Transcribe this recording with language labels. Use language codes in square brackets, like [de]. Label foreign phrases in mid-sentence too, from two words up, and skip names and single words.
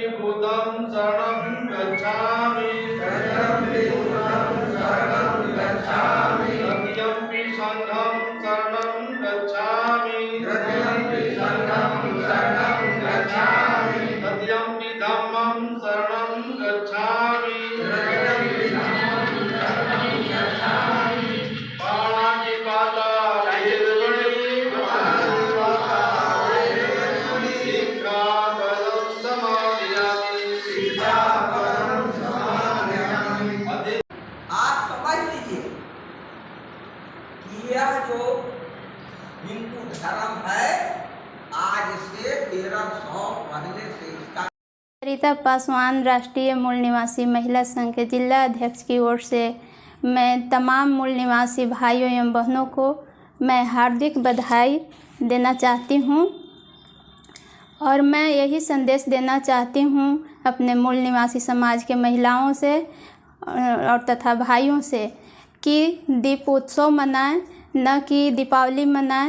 [pi] बुद्धं शरणं गच्छामि, तृतीयंपि बुद्धं शरणं गच्छामि, तृतीयंपि संघं शरणं गच्छामि, तृतीयंपि संघं शरणं गच्छामि, तृतीयंपि धम्मं शरणं गच्छामि, तृतीयंपि धम्मं शरणं गच्छामि। पाणातिपाता धीरमणि, सिक्खापदं समादयामि, सिक्खापदं समादयामि। [hi] आप समझ लीजिए कि यह जो हिंदू धर्म है आज से 1300 पहले से इसका रीता पासवान राष्ट्रीय मूल निवासी महिला संघ के जिला अध्यक्ष की ओर से मैं तमाम मूल निवासी भाइयों एवं बहनों को मैं हार्दिक बधाई देना चाहती हूँ और मैं यही संदेश देना चाहती हूँ अपने मूल निवासी समाज के महिलाओं से और तथा भाइयों से कि दीपोत्सव मनाएं, न कि दीपावली मनाएं।